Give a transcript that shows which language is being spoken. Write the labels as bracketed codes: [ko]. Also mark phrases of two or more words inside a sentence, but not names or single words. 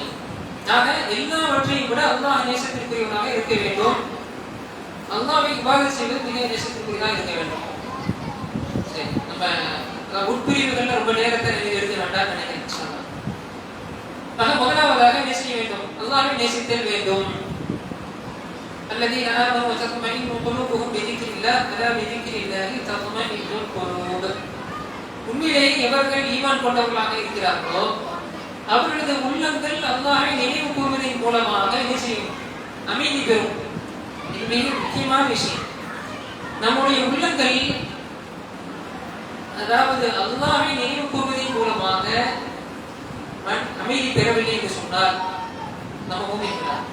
[ta] ஆக எல்லாவற்றையும் விட அல்லாஹ் நேசத்திற்குரியவனாக இருக்க வேண்டும். அல்லாஹ்வை இபாதத் செய்வது மிக நேசத்திற்குரியதாக இருக்க வேண்டும். சரி, நம்ம உட்பிரிவுகள்ல ரொம்ப நேரத்தை எடுக்க வேண்டாம் நினைக்கிறேன். முதலாவதாக நேசிக்க வேண்டும், அல்லாஹ்வை நேசித்தல் வேண்டும். [ar] الذين آمنوا وتطمئن قلوبهم بذكر الله ألا بذكر الله تطمئن القلوب. [ta] உண்மையிலேயே எவர்கள் ஈமான் கொண்டவர்களாக இருக்கிறார்களோ அவர்களது உள்ளங்கள் அல்லாஹ்வை நினைவு கூறுவதன் மூலமாக என்ன செய்யும்? அமைதி பெறும். இது மிக முக்கியமான விஷயம். நம்முடைய உள்ளங்கள் அதாவது அல்லாஹ்வை நினைவு கூறுவதன் மூலமாக அமைதி பெறவில்லை என்று சொன்னால் நம்ம மூமின்களா?